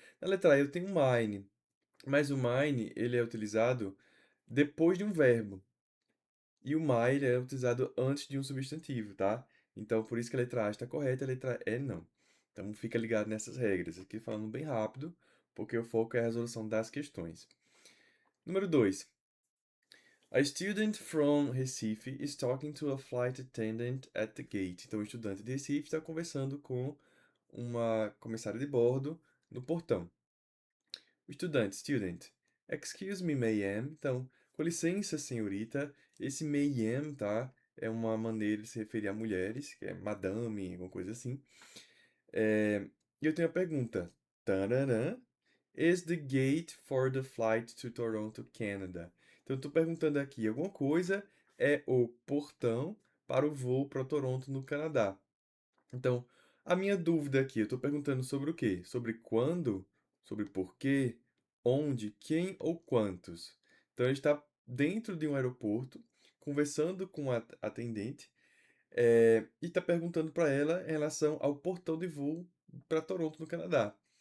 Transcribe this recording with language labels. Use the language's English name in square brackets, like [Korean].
[Portuguese] Na letra A eu tenho mine, mas o mine ele é utilizado depois de um verbo. E o my ele é utilizado antes de um substantivo, tá? Então por isso que a letra A está correta e a letra E não. Então fica ligado nessas regras. Aqui falando bem rápido, porque o foco é a resolução das questões. Número 2. [English] A student from Recife is talking to a flight attendant at the gate. [Portuguese] Então, o estudante de Recife está conversando com uma comissária de bordo no portão. O estudante, student. [English] Excuse me, ma'am. [Portuguese] Então, com licença, senhorita. Esse ma'am, tá? É uma maneira de se referir a mulheres, que é madame, alguma coisa assim. E eu tenho a pergunta. Tararã. [English] Is the gate for the flight to Toronto, Canada? [Portuguese] Então, eu estou perguntando aqui, alguma coisa é o portão para o voo para Toronto, no Canadá. Então, a minha dúvida aqui, eu estou perguntando sobre o quê? Sobre quando, sobre porquê, onde, quem ou quantos. Então, ele está dentro de um aeroporto, conversando com a atendente, e está perguntando para ela em relação ao portão de voo para Toronto, no Canadá.